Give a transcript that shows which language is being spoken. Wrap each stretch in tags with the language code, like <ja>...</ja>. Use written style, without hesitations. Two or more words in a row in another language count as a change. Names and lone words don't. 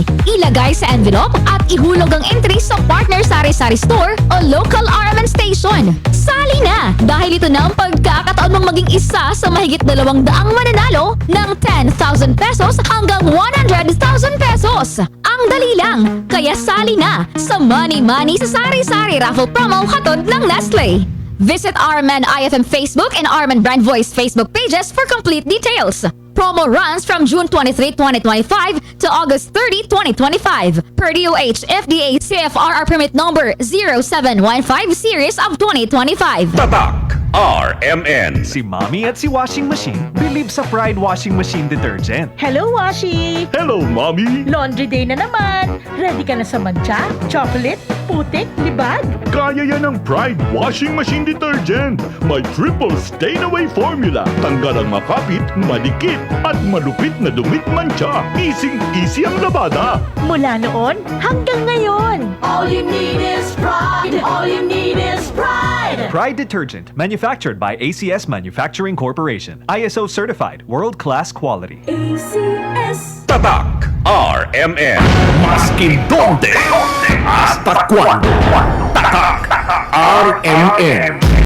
<tl>Ilagay sa envelope at ihulog ang entry sa partner Sari-Sari Store o local RMN station. Sali na dahil ito na ang pagkakataon mong maging isa sa mahigit 200 mananalo ng 10,000 pesos hanggang 100,000 pesos. Ang dali lang, kaya sali na sa Money Money sa Sari-Sari Raffle Promo hatod ng Nestle.</tl> <en>Visit RMN IFM Facebook and RMN Brand Voice Facebook pages for complete details. Promo runs from June 23, 2025 to August 30, 2025. Per DOH FDA CFRR permit number 0715 series of 2025.</en> <tl>Tatak RMN. Si Mommy at si Washing Machine believe sa Pride Washing Machine Detergent.</tl> <en>Hello, Washi! Hello, Mommy. Laundry day</en> <tl>na naman! Ready ka na sa mancha, chocolate, putik, libag? Kaya yan ang Pride Washing Machine Detergent. May</tl> <en>triple stain-away formula.</en> <tl>Tanggal ang makapit, madikit, at malupit na dumit mancha. Easy ang labada. Mula noon hanggang ngayon.</tl> <en>All you need is pride. All you need is pride. Pride Detergent, manufactured by ACS Manufacturing Corporation. ISO certified, world-class quality.</en> <tl>Tatak RMN.</tl> <cbk>Maskin donde, hasta cuando.</cbk> <tl>Tatak RMN.</tl>